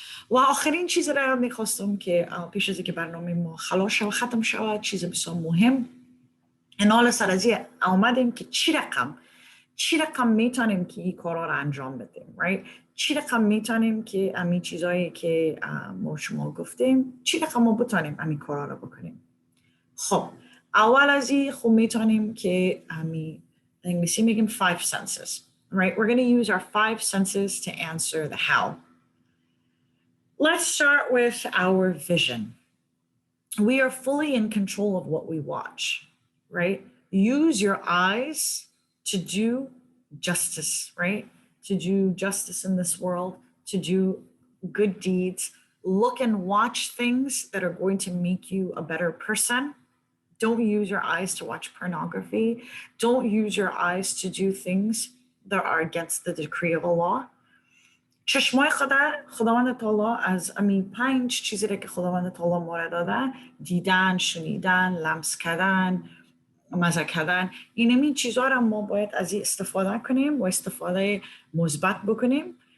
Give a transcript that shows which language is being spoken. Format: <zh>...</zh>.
<fa>و آخرین چیز را میخواستم که پیش از اینکه برنامه ما خلاص شود ختم شود، چیز بسیار مهم انال سرازی آمدیم که چی رقم میتونیم که این کارا را انجام بدیم، right? چی رقم میتونیم که امی چیزایی که ما شما گفتیم چی رقم ما بتونیم امی کارا را بکنیم. خب اول از این خب میتونیم که امی انگلیسی میگیم</fa> <en>5 senses, right? We're going to use our 5 senses to answer the how. Let's start with our vision. We are fully in control of what we watch, right? Use your eyes to do justice, right? To do justice in this world, to do good deeds. Look and watch things that are going to make you a better person. Don't use your eyes to watch pornography. Don't use your eyes to do things that are against the decree of Allah.</en> <fa>چشمای خداوند تعالی از امی 5 چیزی که خداوند تعالی ما را داده، دیدن، شنیدن، لمس کردن، مزه کردن، این چیزها را ما باید از این استفاده کنیم و استفاده مثبت بکنیم.</fa>